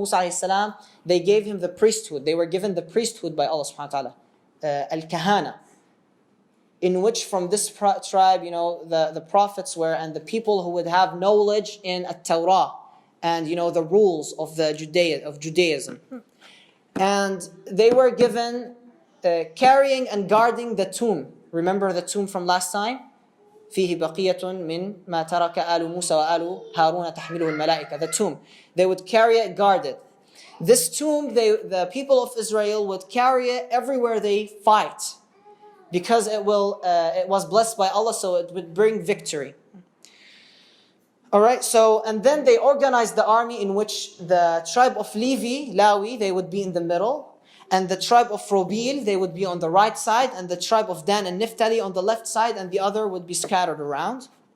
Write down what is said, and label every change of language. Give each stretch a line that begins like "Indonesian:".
English: Musa alayhi salam, they gave him the priesthood. They were given the priesthood by Allah subhanahu wa ta'ala, al-kahana, in which from this tribe, the prophets were, and the people who would have knowledge in at-Tawrah, and the rules of Judaism. And they were given carrying and guarding the tomb. Remember the tomb from last time?
Arabic: فيه بقية من ما ترك آل موسى وآل هارون تحمله الملائكة.
English: The tomb. They would carry it guarded. This tomb, the people of Israel would carry it everywhere they fight, because it was blessed by Allah, so it would bring victory. Alright, and then they organized the army in which the tribe of Lawi, they would be in the middle, and the tribe of Robil, they would be on the right side, and the tribe of Dan and Naphtali on the left side, and the other would be scattered around.